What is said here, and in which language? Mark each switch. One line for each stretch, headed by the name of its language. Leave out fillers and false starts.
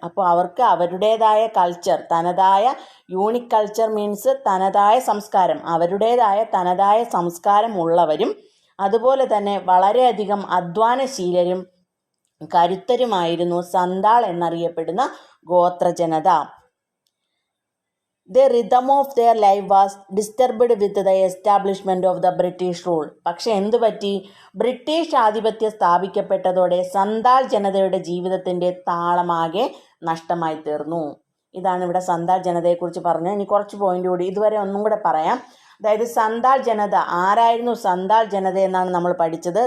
Malayalam: അപ്പോൾ അവർക്ക് അവരുടേതായ കൾച്ചർ,
English: unique culture means
Malayalam: തനതായ സംസ്കാരം, അവരുടേതായ തനതായ സംസ്കാരം ഉള്ളവരും അതുപോലെ തന്നെ വളരെയധികം അധ്വാനശീലരും കരുത്തരുമായിരുന്നു സന്താൾ എന്നറിയപ്പെടുന്ന ഗോത്ര ജനത.
English: The rhythm of their life was disturbed with the establishment of the British rule.
Malayalam: പക്ഷെ എന്തു പറ്റി? ബ്രിട്ടീഷ് ആധിപത്യം സ്ഥാപിക്കപ്പെട്ടതോടെ സന്താൾ ജനതയുടെ ജീവിതത്തിൻ്റെ താളമാകെ നഷ്ടമായി തീർന്നു. ഇതാണ് ഇവിടെ സന്താൾ ജനതയെക്കുറിച്ച് പറഞ്ഞത്. ഇനി കുറച്ച് പോയിന്റ് കൂടി ഇതുവരെ ഒന്നും കൂടെ പറയാം. അതായത് സന്താൾ ജനത ആരായിരുന്നു സന്താൾ ജനത എന്നാണ് നമ്മൾ പഠിച്ചത്.